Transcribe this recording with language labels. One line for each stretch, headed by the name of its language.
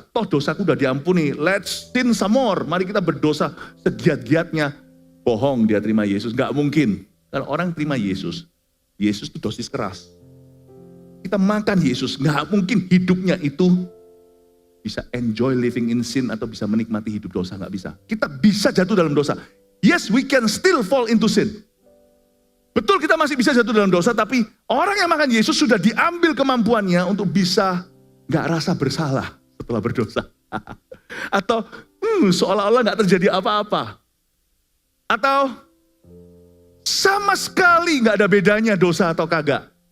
Indonesian: Toh dosaku udah diampuni,
English: let's sin some more.
Indonesian: Mari kita berdosa segiat-giatnya. Bohong dia terima Yesus, gak mungkin. Kalau orang terima Yesus, Yesus itu dosis keras. Kita makan Yesus, gak mungkin hidupnya itu bisa
English: enjoy living in sin
Indonesian: atau bisa menikmati hidup dosa, gak bisa. Kita bisa jatuh dalam dosa.
English: Yes, we can still fall into sin.
Indonesian: Betul kita masih bisa jatuh dalam dosa, tapi orang yang makan Yesus sudah diambil kemampuannya untuk bisa gak rasa bersalah setelah berdosa. Atau seolah-olah gak terjadi apa-apa. Atau sama sekali gak ada bedanya dosa atau kagak.